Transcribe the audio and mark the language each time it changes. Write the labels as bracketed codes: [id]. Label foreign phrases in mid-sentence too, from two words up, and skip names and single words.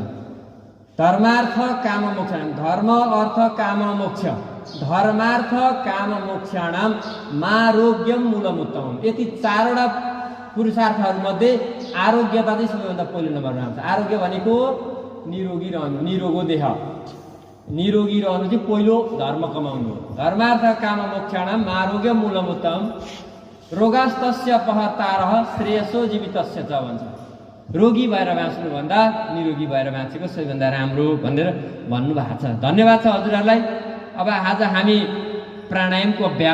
[sa] धर्मार्थ काम मोक्ष, धर्म अर्थ काम मोक्ष, धर्मार्थ काम मोक्षाणाम मारोग्यम मूलमुत्तमम। [ne] यति चारवटा पुरुषार्थहरूमध्ये आरोग्यता चाहिँ सबैभन्दा पहिलो नम्बरमा आउँछ। आरोग्य भनेको निरोगी रहनु, निरोगो देह, निरोगी रहनु चाहिँ पहिलो धर्म कमाउनु हो। [sa] धर्मार्थ काम मोक्षाणाम मारोग्यम मूलमुत्तमम रोगास्तस्य अपहर्तारः श्रेयसो जीवितस्य च भन्छ। [ne] रोगी भएर बाँच्नुभन्दा निरोगी भएर बाँचेको सबैभन्दा राम्रो भनेर भन्नुभएको छ। धन्यवाद छ हजुरहरूलाई। अब आज हामी प्राणायामको अभ्यास